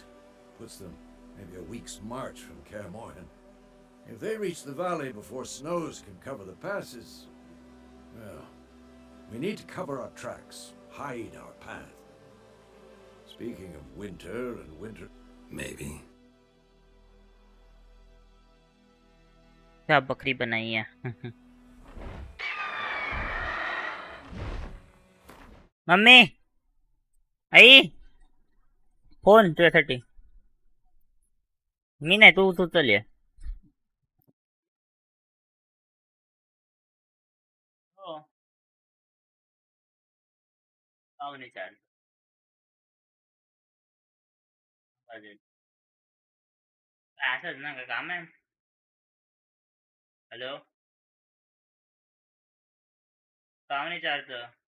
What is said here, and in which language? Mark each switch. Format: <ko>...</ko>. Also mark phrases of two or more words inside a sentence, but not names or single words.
<en>Puts them maybe a week's march from Kaer Morhen. If they reach the valley before snows can cover the passes, well, we need to cover our tracks, hide our path. Speaking of winter and winter... Maybe.</en> <hi>क्या बकरी बनाई है मम्मी आई फोन 230</hi> <mr>मी नाही तू चल ये हो पाहुणे चार वाजेल असंच ना का काम आहे हॅलो पाहुणे चारचं</mr>